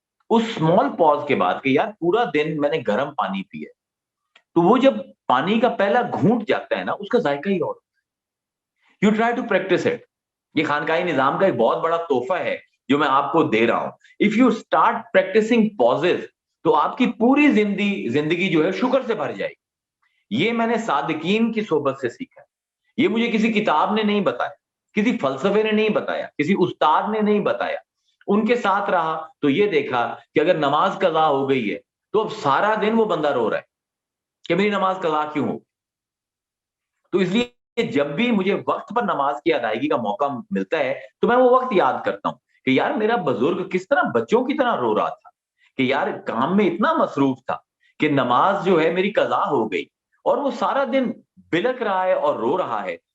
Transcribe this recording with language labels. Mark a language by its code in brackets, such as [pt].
[ur] اس small پاز کے بعد کہ یار پورا دن میں نے گرم پانی پیا, تو وہ جب پانی کا پہلا گھونٹ جاتا ہے نا اس کا ذائقہ ہی اور. [en] You try to practise it. [ur] یہ خانقاہی نظام کا ایک بہت بڑا تحفہ ہے جو میں آپ کو دے رہا ہوں. [en] if you start practising pauses [ur] تو آپ کی پوری زندگی جو ہے شکر سے بھر جائے گی. یہ میں نے صادقین کی صحبت سے سیکھا ہے. یہ مجھے کسی کتاب نے نہیں بتایا, کسی فلسفے نے نہیں بتایا, کسی استاد نے نہیں بتایا. ان کے ساتھ رہا تو یہ دیکھا کہ اگر نماز قضا ہو گئی ہے تو اب سارا دن وہ بندہ رو رہا ہے کہ میری نماز قضا کیوں ہو. تو اس لیے جب بھی مجھے وقت پر نماز کی ادائیگی کا موقع ملتا ہے تو میں وہ وقت یاد کرتا ہوں کہ یار میرا بزرگ کس طرح بچوں کی طرح رو رہا تھا, کہ یار کام میں اتنا مصروف تھا کہ نماز جو ہے میری قضا ہو گئی اور وہ سارا دن بلک رہا ہے اور رو رہا ہے.